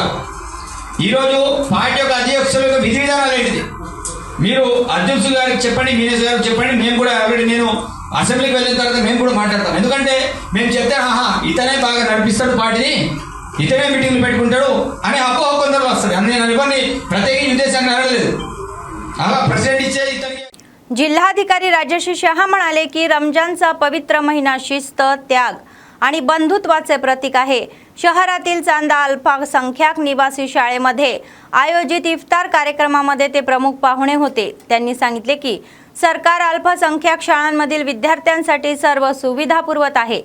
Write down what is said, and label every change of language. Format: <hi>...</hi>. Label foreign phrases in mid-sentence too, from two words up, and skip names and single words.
<te>ఈరోజు పార్టీ యొక్క అధ్యక్షుల యొక్క విధి విధానాలు ఏంటిది మీరు అధ్యక్షులు గారికి చెప్పండి, మినిస్టర్ గారికి చెప్పండి. మేము కూడా ఆల్రెడీ నేను అసెంబ్లీకి వెళ్ళిన తర్వాత మేము కూడా మాట్లాడతాం. ఎందుకంటే మేము చెప్తే ఇతనే బాగా నడిపిస్తాడు పార్టీని, ఇతనే మీటింగ్లు పెట్టుకుంటాడు అని అపోహ కొందరు వస్తుంది. నేను అనుకోని ప్రత్యేక ఉద్దేశాన్ని అడగలేదు. అలా ప్రెసిడెంట్ ఇచ్చే ఇతనికి.</te> <mr>जिल्हाधिकारी राजश्री शहा म्हणाले की रमजानचा पवित्र महिना शिस्त, त्याग आणि बंधुत्वाचे प्रतीक आहे. शहरातील चांदा अल्पसंख्याक निवासी शाळेमध्ये आयोजित इफ्तार कार्यक्रमामध्ये ते प्रमुख पाहुणे होते. त्यांनी सांगितले की सरकार अल्पसंख्याक शाळांमधील विद्यार्थ्यांसाठी सर्व सुविधा पुरवत आहे.</mr>